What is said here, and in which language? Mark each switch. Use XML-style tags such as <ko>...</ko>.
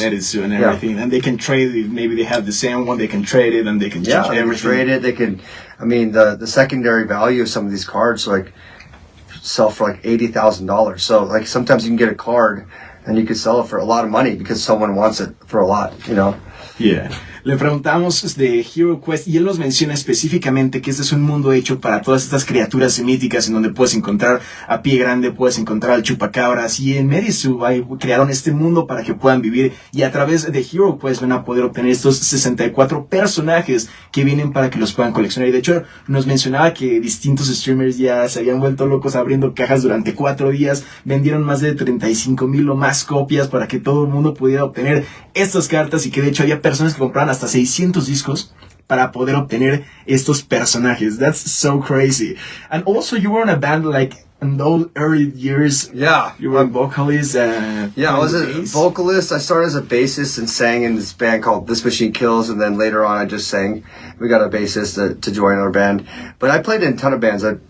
<en>MetaZoo and everything, and they can trade it. Maybe they have the same one. They can trade it, and they can change everything. They can trade it. They can. I mean, the secondary value of some of these cards like sell for like $80,000. So like sometimes you can get a card and you could sell it for a lot of money because someone wants it for a lot. You know. Yeah.</en> <es>Le preguntamos de Hero Quest y él nos menciona específicamente que este es un mundo hecho para todas estas criaturas míticas en donde puedes encontrar a Pie Grande, puedes encontrar al Chupacabras, y en MetaZoo crearon este mundo para que puedan vivir, y a través de Hero Quest van a poder obtener estos 64 personajes que vienen para que los puedan coleccionar. Y de hecho nos mencionaba que distintos streamers ya se habían vuelto locos abriendo cajas durante 4 días, vendieron más de 35,000 o más copias para que todo el mundo pudiera obtener estas cartas, y que de hecho había personas que compraban hasta 600 discos para poder obtener estos personajes.</es> <en>That's so crazy. And also you were in a band like in those early years. Yeah. You were a vocalist. I was a vocalist. I started as a bassist and sang in this band called This Machine Kills, and then later on I just sang. We got a bassist to join our band. But I played in a ton of bands.</en>